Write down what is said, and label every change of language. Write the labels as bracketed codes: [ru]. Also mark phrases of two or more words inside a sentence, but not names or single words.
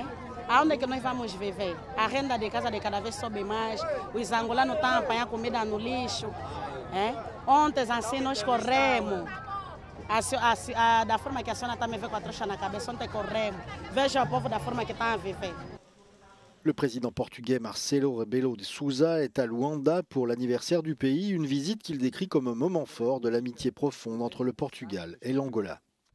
[pt] Aonde é que nós vamos viver? A renda de casa de cada vez sobe mais, os angolanos estão a apanhar comida no lixo. Ontem assim nós corremos, da forma que a senhora está me vendo com a trouxa na cabeça, ontem corremos. Veja o povo da forma que está a viver. [fr] Le président portugais Marcelo Rebelo de Sousa est à Luanda pour l'anniversaire du pays, une visite qu'il décrit comme un moment fort de l'amitié profonde entre le Portugal et l'Angola.